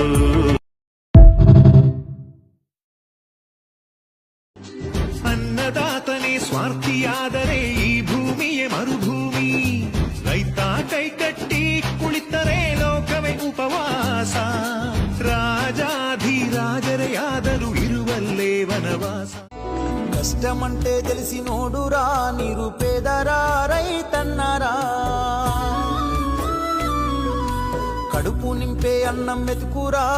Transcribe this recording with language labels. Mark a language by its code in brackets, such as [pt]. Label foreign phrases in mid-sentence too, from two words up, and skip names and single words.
[kn] ಅನ್ನದಾತನೇ ಸ್ವಾರ್ಥಿಯಾದರೆ ಈ ಭೂಮಿಯೇ ಮರುಭೂಮಿ. ರೈತ ಕೈಕಟ್ಟಿ ಕುಳಿತರೆ ಲೋಕವೇ ಉಪವಾಸ. ರಾಜಾಧಿರಾಜರೆಯಾದರೂ ಇರುವಲ್ಲೇ ವನವಾಸ. [te] కష్టమంటే తెలిసి నోడురా నిరుపేదరా రైతన్నరా. కడుపు నింపే అన్నం మెతుకురా.